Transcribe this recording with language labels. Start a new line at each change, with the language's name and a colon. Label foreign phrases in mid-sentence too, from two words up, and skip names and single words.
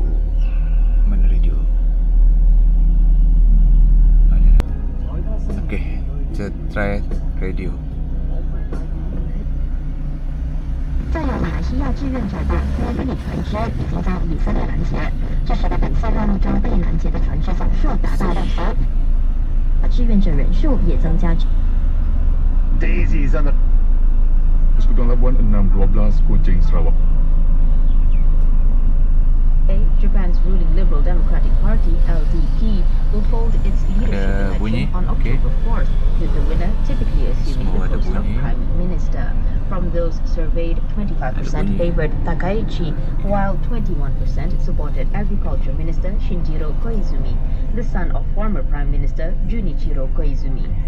Malay: Mana radio? Mana? Okey, kita try radio.
Chinese: 在有马来西亚志愿者的多日船只已经在以色列拦截，这使得本次任务中被拦截的船只总数达到2艘，志愿者人数也增加。
Malay: Daisy sana. Persekutuan Labuan 612 Kuching Sarawak.
English: Japan's ruling Liberal Democratic Party (LDP) will hold its leadership election on October 4th, with the winner typically assuming the post of Prime Minister. From those surveyed, 25% favored Takaichi, while 21% supported Agriculture Minister Shinjiro Koizumi, the son of former Prime Minister Junichiro Koizumi.